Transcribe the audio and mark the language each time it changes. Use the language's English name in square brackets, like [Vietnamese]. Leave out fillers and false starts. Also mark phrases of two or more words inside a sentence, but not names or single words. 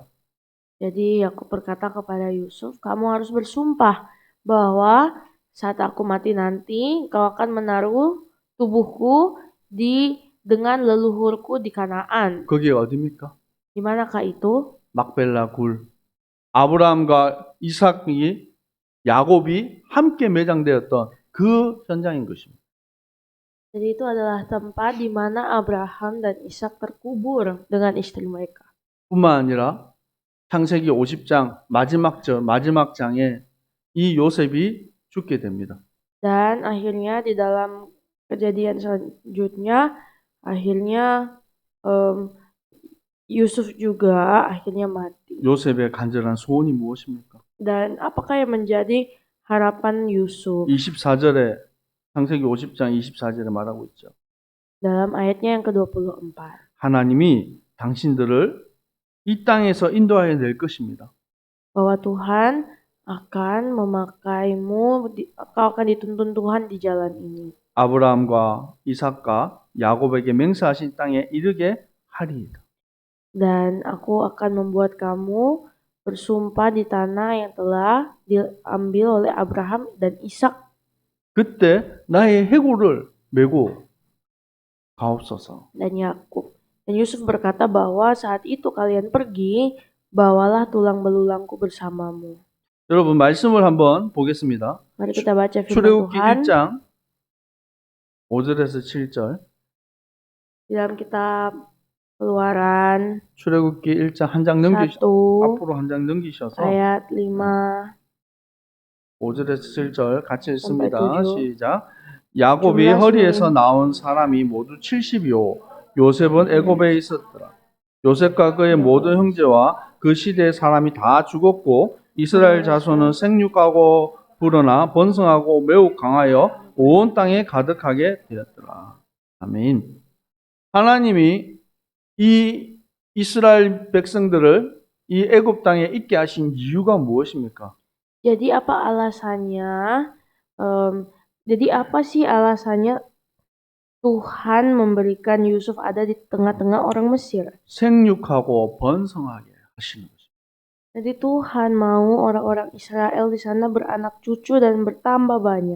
[Indonesian] Jadi aku berkata kepada Yusuf, kamu harus bersumpah bahwa saat aku mati nanti, kau akan menaruh tubuhku dengan leluhurku di Kanaan. [Korean] 거기 어디입니까? [Indonesian] Di manakah itu? [Korean] 막벨라 굴. 아브라함과 이삭이 야곱이 함께 매장되었던 그 현장인 것입니다. [Indonesian] Jadi itu adalah tempat di mana Abraham dan Ishak terkubur dengan istri mereka. [Korean] 뿐만 아니라 창세기 50장 마지막 장에 이 요셉이 죽게 됩니다. [Indonesian] Dan akhirnya di dalam kejadian selanjutnya, akhirnya Yusuf juga akhirnya mati. [Korean] 요셉의 간절한 소원이 무엇입니까? [Indonesian] Dan apakah yang menjadi harapan Yusuf? [Korean] 24절에 창세기 50장 24절에 말하고 있죠. [Indonesian] Dalam ayatnya yang ke-24. [Korean] 하나님이 당신들을 이 땅에서 인도하여 낼 것입니다. [Indonesian] Bahwa Tuhan akan memakaimu, kau akan dituntun Tuhan di jalan ini. [Korean] 아브라함과 이삭과 야곱에게 맹세하신 땅에 이르게 하리이다. [Indonesian] Dan aku akan membuat kamu bersumpah di tanah yang telah diambil oleh Abraham dan Ishak. [Korean] 그때 나의 해골을 메고 가옵소서. [Indonesian] Dan Yakub. Dan Yusuf berkata bahwa saat itu kalian pergi, bawalah tulang belulangku bersamamu. [Korean] 여러분 말씀을 한번 보겠습니다. [Indonesian] Mari kita baca firman [Korean] 출애굽기 [Indonesian] Tuhan [Korean] 1장 5절에서 7절. [Indonesian] dalam kitab Keluaran [Korean] 출애굽기 1장 한 장 1 앞으로 한 장 넘기셔서 [Indonesian] ayat 5 [Korean] 5절에서 7절 같이 읽습니다. [Indonesian] sampai 7. [Korean] 시작. 야곱이 중간 허리에서 시간에 나온 사람이 모두 70이요. 요셉은 애굽에 있었더라. 요셉과 그의 모든 형제와 그 시대의 사람이 다 죽었고 이스라엘 자손은 생육하고 불어나 번성하고 매우 강하여 온 땅에 가득하게 되었더라. 아멘. 하나님이 이 이스라엘 백성들을 이 애굽 땅에 있게 하신 이유가 무엇입니까? [Indonesian] Jadi apa alasannya? Jadi apa sih alasannya Tuhan memberikan Yusuf ada di tengah-tengah orang Mesir? [Korean] 생육하고 번성하게 하시는 것입니다. [Indonesian] Jadi Tuhan mau orang-orang Israel di sana beranak cucu dan bertambah banyak.